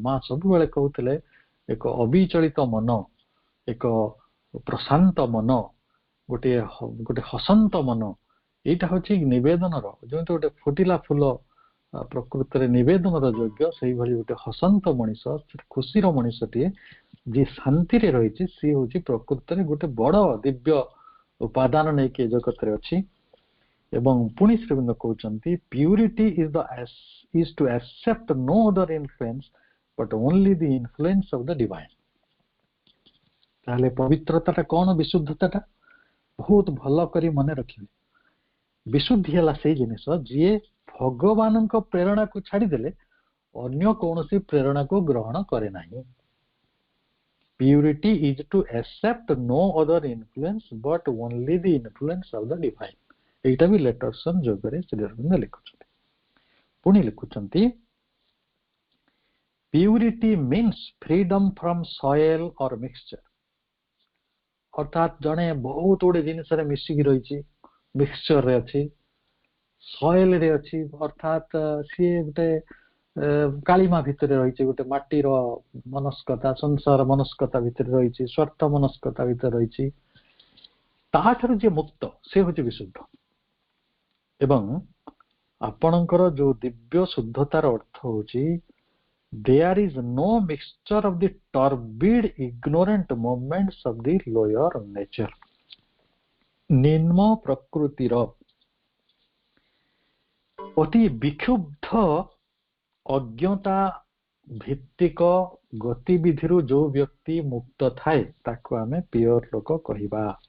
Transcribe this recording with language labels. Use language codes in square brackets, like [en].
[or] ମା ସବୁବେଳେ କହୁଥିଲେ ଏକ ଅବିଚଳିତ ମନ, ଏକ ପ୍ରଶାନ୍ତ ମନ, ଗୋଟେ ହସନ୍ତ ମନ, ଏଇଟା ହଉଛି ନିବେଦନର, ଯେମିତି ଗୋଟେ ଫୁଟିଲା ଫୁଲ ପ୍ରକୃତରେ ନିବେଦନର ଯୋଗ୍ୟ, ସେଇଭଳି ଗୋଟେ ହସନ୍ତ ମଣିଷ, ଖୁସିର ମଣିଷଟିଏ ଯିଏ ଶାନ୍ତିରେ ରହିଛି, ସିଏ ହଉଛି ପ୍ରକୃତରେ ଗୋଟେ ବଡ ଦିବ୍ୟ ଉପାଦାନ ନେଇକି ଏ ଜଗତରେ ଅଛି। ଏବଂ ପୁଣି ଶ୍ରୀବୃନ୍ଦ କହୁଛନ୍ତି purity [en] is to accept no other influence but only the influence of the divine। [or] ତାହେଲେ ପବିତ୍ରତାଟା କଣ? ବିଶୁଦ୍ଧତାଟା ବହୁତ ଭଲ କରି ମନେ ରଖିବେ। ବିଶୁଦ୍ଧି ହେଲା ସେଇ ଜିନିଷ ଯିଏ ଭଗବାନଙ୍କ ପ୍ରେରଣାକୁ ଛାଡ଼ିଦେଲେ ଅନ୍ୟ କୌଣସି ପ୍ରେରଣାକୁ ଗ୍ରହଣ କରେ ନାହିଁ। [en] Purity is to accept no other influence but only the influence of the divine। [or] ଏଇଟା ବି ଲେଟର୍ସନ ଯୋଗରେ ଶ୍ରୀ ଅରବିନ୍ଦ ଲେଖୁଛନ୍ତି। ପୁଣି ଲେଖୁଛନ୍ତି purity means freedom from soil or mixture. ଅର୍ଥାତ୍ ଜଣେ ବହୁତ ଗୁଡେ ଜିନିଷରେ ମିଶିକି ରହିଛି, ମିକ୍ସଚରରେ ଅଛି, ସଏଲରେ ଅଛି, ଅର୍ଥାତ୍ ସିଏ ଗୋଟେ କାଳିମା ଭିତରେ ରହିଛି, ଗୋଟେ ମାଟିର ମନସ୍କତା, ସଂସାର ମନସ୍କତା ଭିତରେ ରହିଛି, ସ୍ୱାର୍ଥ ମନସ୍କତା ଭିତରେ ରହିଛି। ତାଠାରୁ ଯିଏ ମୁକ୍ତ ସେ ହଉଛି ବିଶୁଦ୍ଧ। ଏବଂ ଆପଣଙ୍କର ଯୋଉ ଦିବ୍ୟ ଶୁଦ୍ଧତାର ଅର୍ଥ ହଉଛି [en] there is no mixture of the turbid ignorant moments of the lower nature। [or] ନିମ୍ନ ପ୍ରକୃତିର ଅତି ବିକ୍ଷୁବ୍ଧ ଅଜ୍ଞତା ଭିତ୍ତିକ ଗତିବିଧିରୁ ଯୋଉ ବ୍ୟକ୍ତି ମୁକ୍ତ ଥାଏ ତାକୁ ଆମେ ପିଓର ଲୋକ କହିବା।